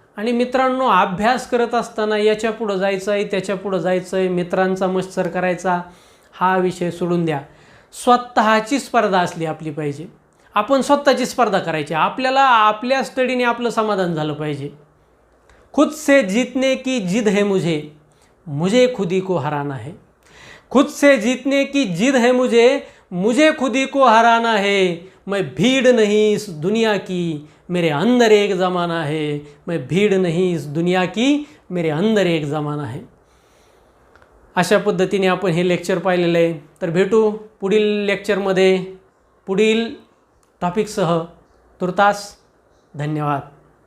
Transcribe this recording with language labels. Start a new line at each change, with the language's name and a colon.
Marathi: आणि मित्रांनो, अभ्यास करत असताना याच्या पुढं जायचं आहे, त्याच्या पुढं जायचं आहे, मित्रांचा मत्सर करायचा हा विषय सोडून द्या. स्वतःची स्पर्धा असली आपली पाहिजे. आपण स्वतःची स्पर्धा करायची. आपल्याला आपल्या स्टडीने आपलं समाधान झालं पाहिजे.
Hindi: खुद से जीतने की जिद है मुझे, मुझे खुदी को हराना है. खुद से जीतने की जिद है मुझे, मुझे खुदी को हराना है. मैं भीड़ नहीं इस दुनिया की, मेरे अंदर एक ज़माना है. मैं भीड़ नहीं इस दुनिया की, मेरे अंदर एक ज़माना है.
Marathi: अशा पद्धतीने आपण हे लेक्चर पाहिलेलं आहे. तर भेटू पुढील लेक्चरमध्ये पुढील टॉपिकसह. तुर्तास धन्यवाद.